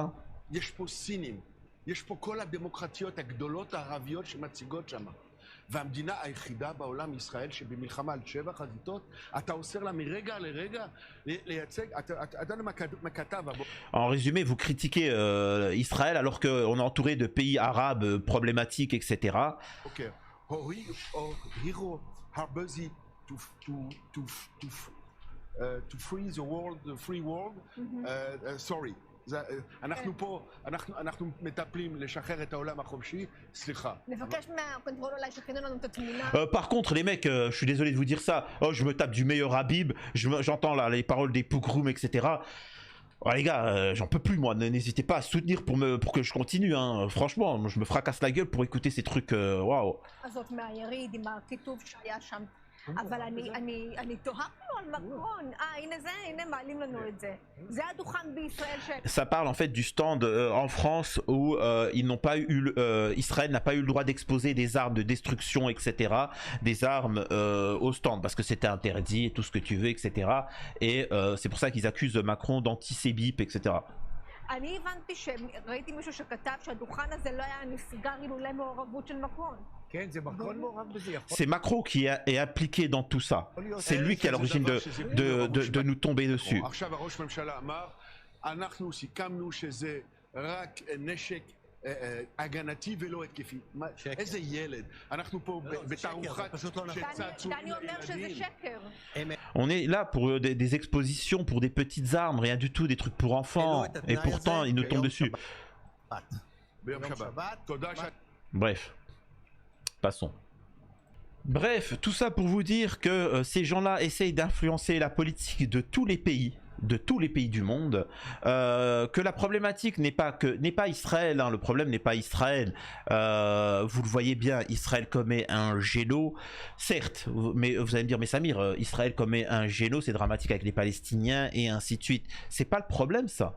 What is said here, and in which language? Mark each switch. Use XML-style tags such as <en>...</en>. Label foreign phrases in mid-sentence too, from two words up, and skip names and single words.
<fr>En résumé, vous critiquez Israël alors qu'on est entouré de pays arabes problématiques, etc.</fr> <en>To free the world, the free world. Sorry.</en> <he>אנחנו פה, אנחנו מטפלים לשחרר את העולם החופשי, סליחה. נבקש מהקונטרול אולי שיכינו לנו את התמונה.</he> <fr>Par contre, les mecs, je suis désolé de vous dire ça. Oh, je me tape du meilleur Habib. J'entends là les paroles des pogroms, etc. Oh, les gars, j'en peux plus moi. N'hésitez pas à soutenir pour que je continue. Hein. Franchement, je me fracasse la gueule pour écouter ces trucs. Waouh.</fr> <he>הזאת מהיריד עם הכיתוב שהיה שם. אבל אני תוהה פה על מקרון, הנה מעלים לנו את זה. זה הדוכן בישראל ש...</he> <fr>Ça parle en fait du stand en France où ils n'ont pas eu, Israël n'a pas eu le droit d'exposer des armes de destruction, etc. Des armes au stand parce que c'était interdit et tout ce que tu veux, etc. Et c'est pour ça qu'ils accusent Macron d'antisémite, etc.</fr> <he>אני הבנתי שראיתי מישהו שכתב שהדוכן הזה לא היה נסגר אילולא מעורבות של מקרון.</he> <fr>C'est Macron qui est impliqué dans tout ça. C'est lui qui est à l'origine de nous tomber dessus.</fr> <he>הגנתי ולא התקפי. איזה ילד. אנחנו פה בתערוכת שצעצועים לילדים.</he> <fr>On est là pour des expositions, pour des petites armes, rien du tout, des trucs pour enfants. Et pourtant, ils nous tombent dessus. Bref. Passons. Bref, tout ça pour vous dire que ces gens-là essayent d'influencer la politique de tous les pays du monde, que la problématique n'est pas Israël, hein, le problème n'est pas Israël, vous le voyez bien, Israël commet un génocide, certes, mais vous allez me dire, mais Samir, Israël commet un génocide, c'est dramatique avec les Palestiniens et ainsi de suite, c'est pas le problème ça.</fr>